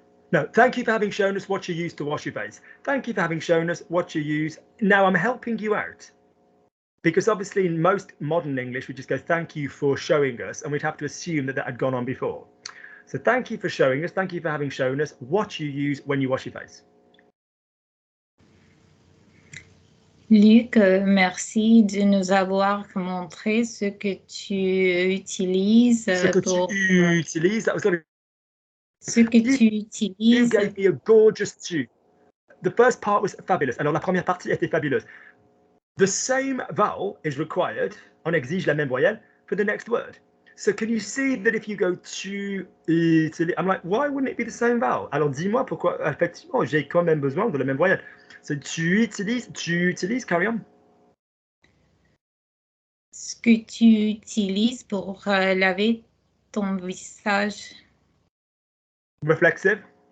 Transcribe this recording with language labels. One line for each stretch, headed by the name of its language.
English: No, thank you for having shown us what you use to wash your face. Thank you for having shown us what you use. Now I'm helping you out. Because obviously in most modern English, we just go, thank you for showing us, and we'd have to assume that that had gone on before. So thank you for showing us, thank you for having shown us what you use when you wash your face.
French: Luc, merci de nous avoir montré ce que tu utilises. Ce que tu utilises,
English: that was going to...
French: Ce que tu utilises.
English: You gave me a gorgeous tune. The first part was fabulous.
French: Alors la première partie était fabuleuse.
English: The same vowel is required,
French: on exige la même voyelle,
English: for the next word. So can you see that if you go
French: tu utilises,
English: I'm like, why wouldn't it be the same vowel?
French: Alors dis-moi pourquoi, effectivement, j'ai quand même besoin de la même voyelle.
English: So
French: tu utilises,
English: carry on.
French: Ce que tu utilises pour laver ton visage.
English: Reflexive.